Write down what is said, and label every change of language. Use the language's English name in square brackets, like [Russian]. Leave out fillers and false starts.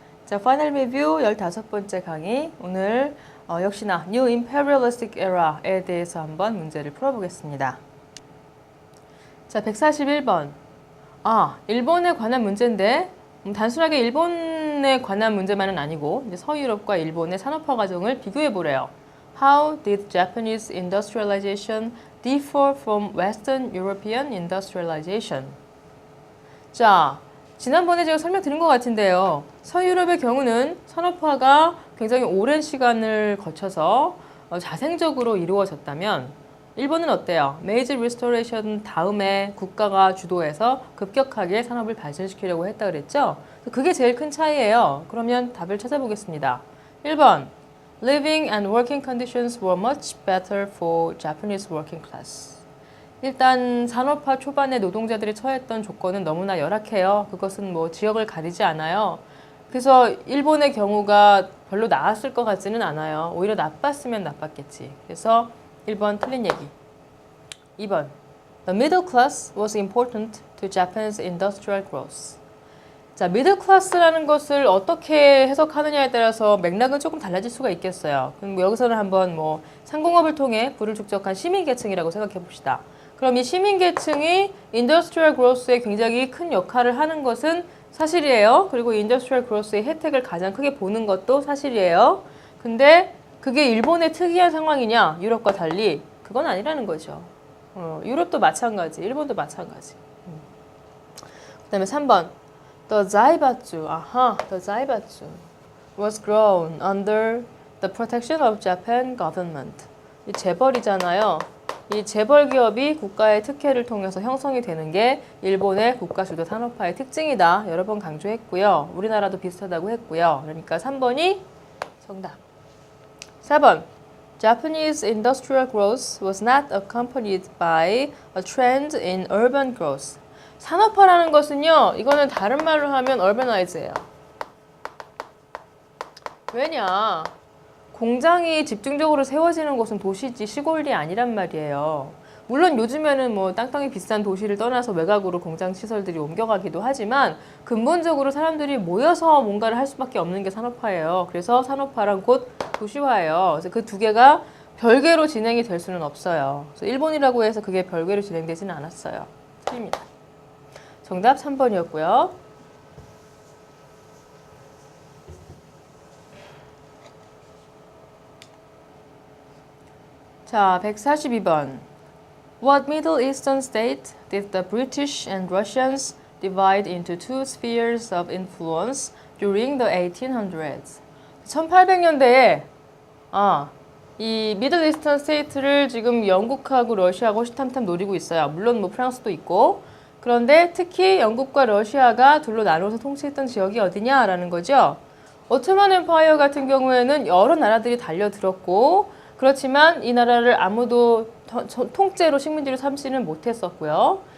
[Korean] 자, 파이널 리뷰 15번째 강의. 오늘 역시나 [English] New Imperialistic Era [Korean] 에 대해서 한번 문제를 풀어보겠습니다. 자, 141번. 일본에 관한 문제인데 단순하게 일본에 관한 문제만은 아니고 이제 서유럽과 일본의 산업화 과정을 비교해 보래요. [English] How did Japanese industrialization differ from Western European industrialization? [Korean] 자, 지난번에 제가 설명드린 것 같은데요. 서유럽의 경우는 산업화가 굉장히 오랜 시간을 거쳐서 자생적으로 이루어졌다면 일본은 어때요? 메이지 리스토레이션 다음에 국가가 주도해서 급격하게 산업을 발전시키려고 했다 그랬죠? 그게 제일 큰 차이예요. 그러면 답을 찾아보겠습니다. [English] 1번 Living and working conditions were much better for Japanese working class. [Korean] 일단 산업화 초반에 노동자들이 처했던 조건은 너무나 열악해요. 그것은 뭐 지역을 가리지 않아요. 그래서 일본의 경우가 별로 나았을 것 같지는 않아요. 오히려 나빴으면 나빴겠지. 그래서 1번 틀린 얘기. [English] 2번 The middle class was important to Japan's industrial growth. [Korean] 자, 미들 클래스라는 것을 어떻게 해석하느냐에 따라서 맥락은 조금 달라질 수가 있겠어요. 그럼 여기서는 한번 상공업을 통해 부를 축적한 시민계층이라고 생각해 봅시다. 그럼 이 시민계층이 인더스트리얼 그로스에 굉장히 큰 역할을 하는 것은 사실이에요. 그리고 인더스트리얼 그로스의 혜택을 가장 크게 보는 것도 사실이에요. 근데 그게 일본의 특이한 상황이냐? 유럽과 달리 그건 아니라는 거죠. 유럽도 마찬가지, 일본도 마찬가지. 그 다음에 3번 [English] The zaibatsu, the zaibatsu was grown under the protection of Japan government. [Korean] 이 재벌이잖아요. 이 재벌 기업이 국가의 특혜를 통해서 형성이 되는 게 일본의 국가주도 산업화의 특징이다. 여러 번 강조했고요. 우리나라도 비슷하다고 했고요. 그러니까 3번이 정답. [English] 4번 Japanese industrial growth was not accompanied by a trend in urban growth. [Korean] 산업화라는 것은요, 이거는 다른 말로 하면 urbanize예요. 왜냐? 공장이 집중적으로 세워지는 곳은 도시지 시골이 아니란 말이에요. 물론 요즘에는 땅덩이 비싼 도시를 떠나서 외곽으로 공장 시설들이 옮겨가기도 하지만 근본적으로 사람들이 모여서 뭔가를 할 수밖에 없는 게 산업화예요. 그래서 산업화란 곧 도시화예요. 그래서 그 두 개가 별개로 진행이 될 수는 없어요. 그래서 일본이라고 해서 그게 별개로 진행되지는 않았어요. 틀립니다. 정답 3번이었고요. 자, 142번. [English] What Middle Eastern state did the British and Russians divide into two spheres of influence during the 1800s? [Korean] 1800년대에 이 미들 이스턴 스테이트를 지금 영국하고 러시아하고 호시탐탐 노리고 있어요. 물론 프랑스도 있고. 그런데 특히 영국과 러시아가 둘로 나눠서 통치했던 지역이 어디냐라는 거죠. 오토만 엠파이어 같은 경우에는 여러 나라들이 달려들었고 그렇지만 이 나라를 아무도 통째로 식민지로 삼지는 못했었고요.